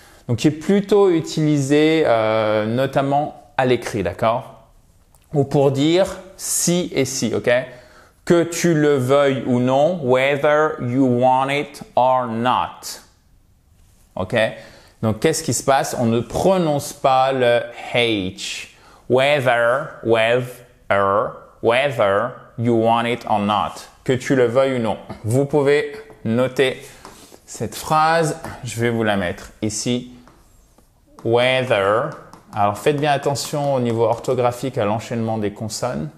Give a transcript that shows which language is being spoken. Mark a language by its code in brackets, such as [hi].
[fr] Donc qui est plutôt utilisé notamment à l'écrit, d'accord? Ou pour dire si et si, ok? Que tu le veuilles ou non, [en] whether you want it or not. [fr] Ok? Donc, qu'est-ce qui se passe? On ne prononce pas le H. [en] Whether you want it or not. [fr] Que tu le veuilles ou non. Vous pouvez noter cette phrase. Je vais vous la mettre ici. Whether. Alors, faites bien attention au niveau orthographique à l'enchaînement des consonnes.